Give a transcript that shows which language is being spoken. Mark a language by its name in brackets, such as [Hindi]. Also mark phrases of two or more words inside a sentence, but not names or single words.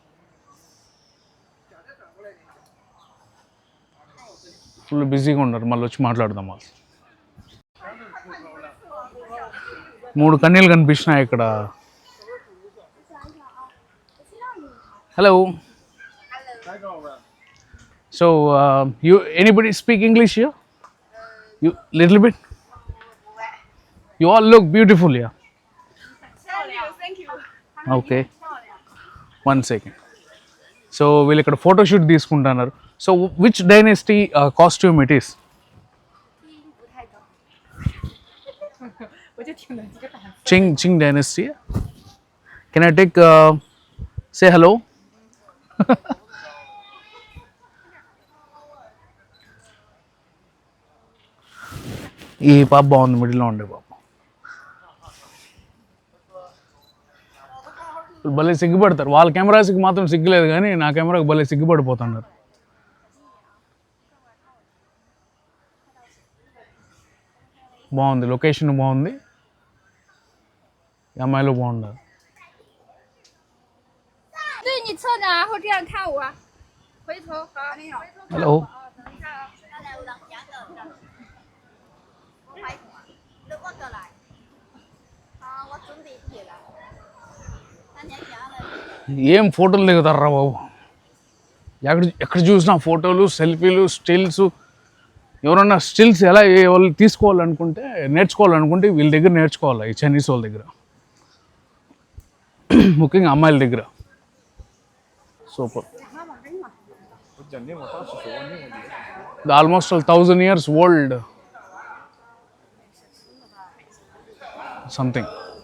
[English] full busy [Telugu] ఉన్నారు. మళ్ళీ వచ్చి మాట్లాడదాం. వాళ్ళు 3 కన్నీళ్ళు కనిపిస్తున్నాయి ఇక్కడ. హలో. [English] So you anybody speak English here? You little bit? You all look beautiful here. okay, 1 second. [Telugu] సో వీళ్ళు ఇక్కడ ఫోటోషూట్ తీసుకుంటున్నారు. [English] So which dynasty costume it is? [Chinese] 不太懂，我就听了这个答案。 [English] Qing dynasty. Can I take say hello? [Telugu] ఈ పాప బాగుంది, మిడిల్లో ఉండే పాప. భలే సిగ్గుపడతారు. వాళ్ళ కెమెరాస్కి మాత్రం సిగ్గులేదు, కానీ నా కెమెరాకి భలే సిగ్గుపడిపోతున్నారు. బాగుంది, లొకేషన్ బాగుంది, ఈ అమ్మాయిలు బాగున్నారు. [Chinese] 对你侧着，然后这样看我，回头好，回头看 [Telugu] హలో. [Chinese] 我。等一下啊，你过过来。啊，我准备去了。那你家了。 [Telugu] ఏం ఫోటోలు దిగుతారా బాబు? ఎక్కడ చూసినా ఫోటోలు, సెల్ఫీలు, స్టిల్స్. ఎవరన్నా స్టిల్స్ ఎలా వాళ్ళు తీసుకోవాలనుకుంటే, నేర్చుకోవాలనుకుంటే వీళ్ళ దగ్గర నేర్చుకోవాలి, ఈ చైనీస్ వాళ్ళ దగ్గర, ముఖ్యంగా అమ్మాయిల దగ్గర. [English] Super. Almost 1000 years old something.